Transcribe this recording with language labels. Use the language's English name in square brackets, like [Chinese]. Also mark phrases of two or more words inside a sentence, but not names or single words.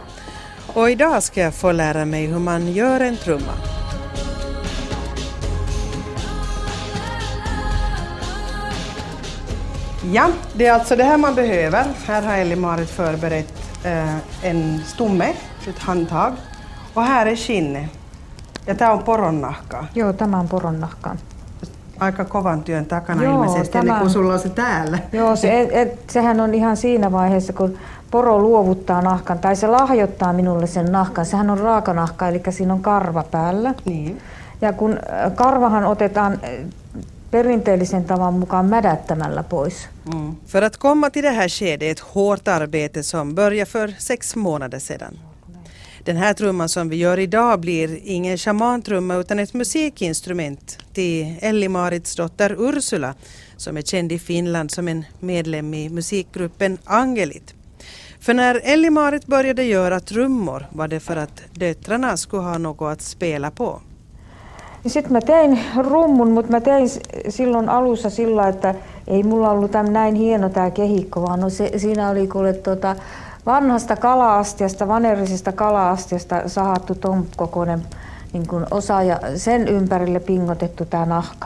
[Swedish] Och idag ska jag få lära mig hur man gör en trumma. Ja, det är alltså det här man behöver. Här har Elli-Marit förberett en stomme, ett handtag. Och här är skinne. [Finnish] Ja tämä on poronnahka. Joo, tämä on poronnahka. Aika kovan työn takana ilmeisesti, eli kun sulla on se täällä. Joo, sehän on ihan siinä vaiheessa, kun poro luovuttaa nahkan, tai se lahjoittaa minulle sen nahkan. Sehän on raakanahka, eli siinä on karva päällä. Niin. Ja kun karvahan otetaan perinteellisen tavan mukaan mädättämällä pois. [Swedish] För att komma till det här skedet ett hårt arbete som började för 6 månader sedan. Den här trumman som vi gör idag blir ingen shamantrumma utan ett musikinstrument till Elli-Marits dotter Ursula som är känd i Finland som en medlem i musikgruppen Angelit. För när Elli-Marit började göra trummor var det för att döttrarna skulle ha något att spela på. [Finnish] Sitten mä tein rummun, mutta mä tein silloin alussa sillä, että ei mulla ollut näin hieno tää kehikko, vaan siinä oli kuule vanhasta kala-astiasta, vanerisesta kala-astiasta sahattu ton kokoinen niin kuin osa ja sen ympärille pingotettu tää nahka.